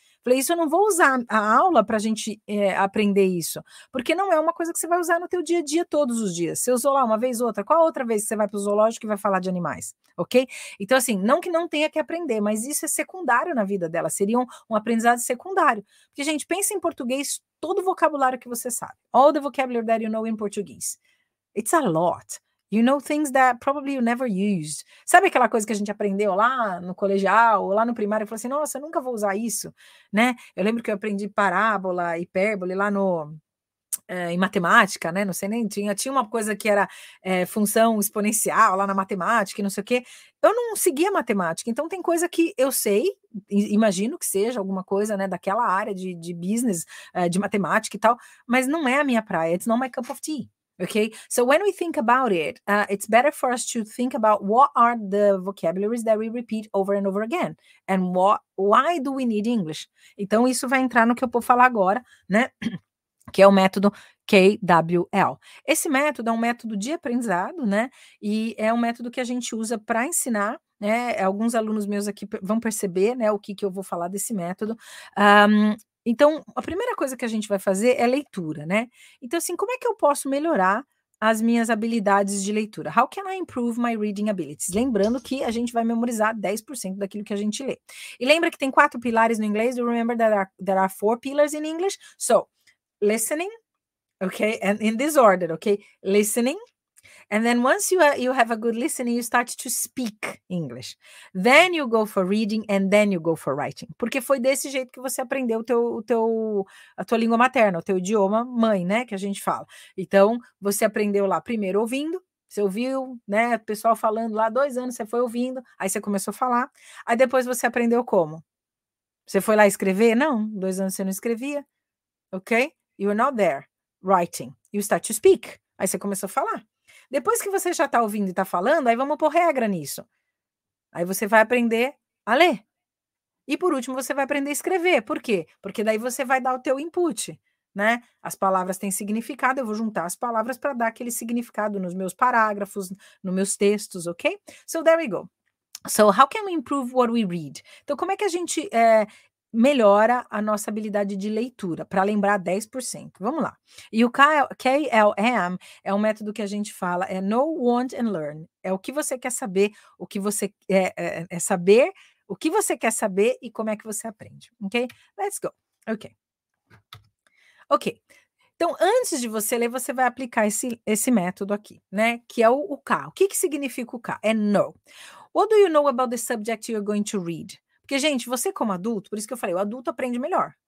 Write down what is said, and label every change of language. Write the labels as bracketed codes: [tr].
[pt] Falei: "Isso eu não vou usar a aula para a gente, aprender isso, porque não é uma coisa que você vai usar no teu dia a dia todos os dias. Você usou lá uma vez, outra, qual a outra vez que você vai para o zoológico e vai falar de animais, ok?" Então assim, não que não tenha que aprender, mas isso é secundário na vida dela, seria um aprendizado secundário. Porque, gente, pensa em português, todo o vocabulário que você sabe. [en] All the vocabulary that you know in Portuguese. It's a lot. You know things that probably you never used. [pt] Sabe aquela coisa que a gente aprendeu lá no colegial, ou lá no primário, e falou assim: "Nossa, eu nunca vou usar isso", né. Eu lembro que eu aprendi parábola, hipérbole lá no em matemática, né, não sei nem tinha uma coisa que era, função exponencial lá na matemática e não sei o quê. Eu não seguia matemática, então tem coisa que eu sei, imagino que seja alguma coisa, né, daquela área de business, de matemática e tal, mas não é a minha praia, [en] it's not my cup of tea, [pt] okay? [en] So when we think about it, it's better for us to think about what are the vocabularies that we repeat over and over again, and why do we need English? [pt] Então isso vai entrar no que eu vou falar agora, né, que é o método KWL. Esse método é um método de aprendizado, né, e é um método que a gente usa para ensinar, né, alguns alunos meus aqui vão perceber, né, o que que eu vou falar desse método. Então, a primeira coisa que a gente vai fazer é leitura, né. Então, assim, como é que eu posso melhorar as minhas habilidades de leitura? [en] How can I improve my reading abilities? [pt] Lembrando que a gente vai memorizar 10% daquilo que a gente lê. E lembra que tem 4 pilares no inglês? [en] You remember there are 4 pillars in English? So, listening, okay, and in this order, okay? Listening, and then once you have a good listening, you start to speak English. Then you go for reading, and then you go for writing. [pt] Porque foi desse jeito que você aprendeu a tua língua materna, o teu idioma mãe, né, que a gente fala. Então, você aprendeu lá primeiro ouvindo, você ouviu, né, o pessoal falando lá 2 anos, você foi ouvindo, aí você começou a falar, aí depois você aprendeu como? Você foi lá escrever? Não, 2 anos você não escrevia, ok? [en] You are not there writing. You start to speak. [pt] Aí você começou a falar. Depois que você já está ouvindo e está falando, aí vamos pôr regra nisso. Aí você vai aprender a ler. E por último, você vai aprender a escrever. Por quê? Porque daí você vai dar o teu input, né? As palavras têm significado, eu vou juntar as palavras para dar aquele significado nos meus parágrafos, nos meus textos, ok? [en] So there we go. So how can we improve what we read? [pt] Então, como é que a gente melhora a nossa habilidade de leitura, para lembrar 10%? Vamos lá. E o KLM é um método que a gente fala, é know, want and learn. É o que você quer saber, o que você é saber, o que você quer saber e como é que você aprende, ok? [en] Let's go. [pt] Ok. Ok. Então, antes de você ler, você vai aplicar esse método aqui, né? Que é o K. O que que significa o K? É know. [en] What do you know about the subject you're going to read? [pt] Porque, gente, você como adulto, por isso que eu falei, o adulto aprende melhor.